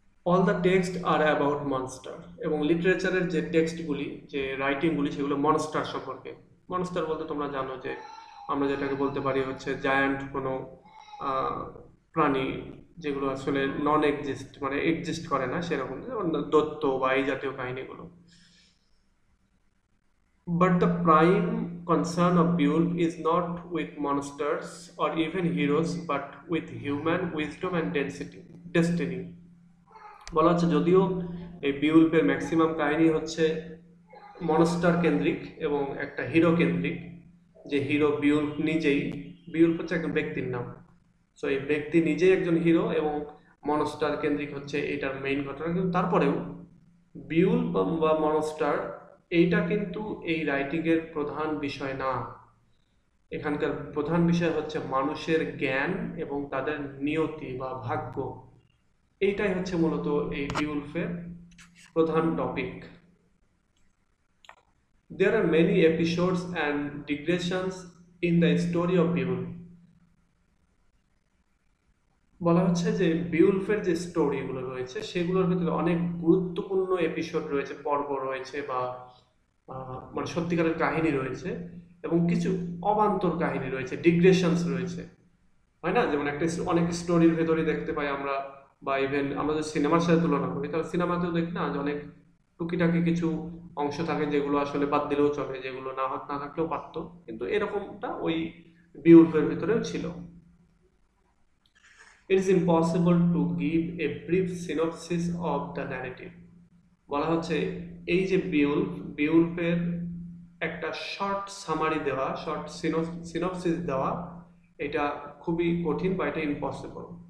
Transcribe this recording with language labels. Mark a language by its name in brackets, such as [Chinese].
[English] all the text are about monster, [Bangla] এবং লিটারেচারের যে টেক্সটগুলি, যে রাইটিংগুলি, সেগুলো মনস্টার সম্পর্কে। মনস্টার বলতে তোমরা জানো যে আমরা যেটাকে বলতে পারি হচ্ছে জায়ান্ট কোনো প্রাণী, যেগুলো আসলে নন এক্সিস্ট, মানে এক্সিস্ট করে না সেরকম, যেমন দৈত্য বা এই জাতীয় কাহিনীগুলো। [English] But the prime concern of Beowulf is not with monsters or even heroes, but with human wisdom and destiny. [Bangla] বলা হচ্ছে যদিও এই বিউল্ফের ম্যাক্সিমাম কাহিনী হচ্ছে মনস্টার কেন্দ্রিক এবং একটা হিরো কেন্দ্রিক, যে হিরো বিউল্ফ নিজেই। বিউল্ফ হচ্ছে একজন ব্যক্তির নাম, সো এই ব্যক্তি নিজেই একজন হিরো, এবং মনস্টার কেন্দ্রিক হচ্ছে এটার মেইন ঘটনা। কিন্তু তারপরেও বিউল্ফ বা মনস্টার এইটা কিন্তু এই রাইটিংয়ের প্রধান বিষয় না। এখানকার প্রধান বিষয় হচ্ছে মানুষের জ্ঞান এবং তাদের নিয়তি বা ভাগ্য। এইটাই হচ্ছে মূলত এই বিউল্ফের প্রধান topic. [English] There are many episodes and digressions in the story of Beowulf. [Bangla] বলা হচ্ছে যে বিউল্ফের যে স্টোরিগুলো রয়েছে সেগুলোর ভিতরে অনেক গুরুত্বপূর্ণ এপিসোড রয়েছে, পর্ব রয়েছে, বা মানে সত্যিকারের কাহিনী রয়েছে, এবং কিছু অবান্তর কাহিনী রয়েছে, ডিগ্রেশনস রয়েছে, হয় না? যেমন একটা অনেক স্টোরির ভেতরে দেখতে পাই আমরা, বা ইভেন আমরা যদি সিনেমার সাথে তুলনা করি, তাহলে সিনেমাতেও দেখি না যে অনেক টুকিটাকি কিছু অংশ থাকে যেগুলো আসলে বাদ দিলেও চলে, যেগুলো না থাকলেও পারতো, কিন্তু এরকমটা ওই বিউল্ফের ভিতরেও ছিল। [English] It is impossible to give a brief synopsis of the narrative. [Bangla] বলা হচ্ছে এই যে বিউল্ফের একটা শর্ট সামারি দেওয়া, শর্ট সিনপসিস দেওয়া, এটা খুবই কঠিন বা এটা ইম্পসিবল।